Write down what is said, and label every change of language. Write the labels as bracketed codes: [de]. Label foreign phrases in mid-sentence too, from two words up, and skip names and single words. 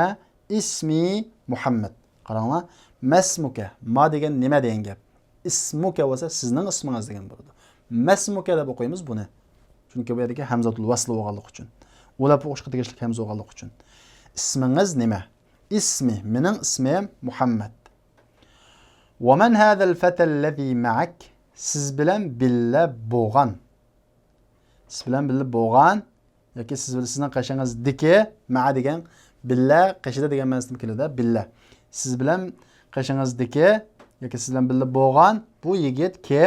[uz] Ismi Muhammad. Qaranglar. Masmuka ma degan nima degan gap. Ismuka bo'lsa sizning ismingiz degan bo'ladi. Masmuka deb o'qiymiz buni. Chunki bu yerdagi hamzatul vasl bo'lganlik uchun. O'lab o'qishga tegishli hamza bo'lganlik uchun. Ismingiz nima? Ismi, mening ismim Muhammad. [ar] ومن هذا الفتى الذي معك? [uz] Siz bilan billa bo'lgan. Siz bilan billa bo'lgan yoki sizning qashingizdagi ma'a degan billa qashida degan ma'nosida keladi, billa. Siz bilan qashingizdagi yoki siz bilan billa bo'lgan bu yigit kim?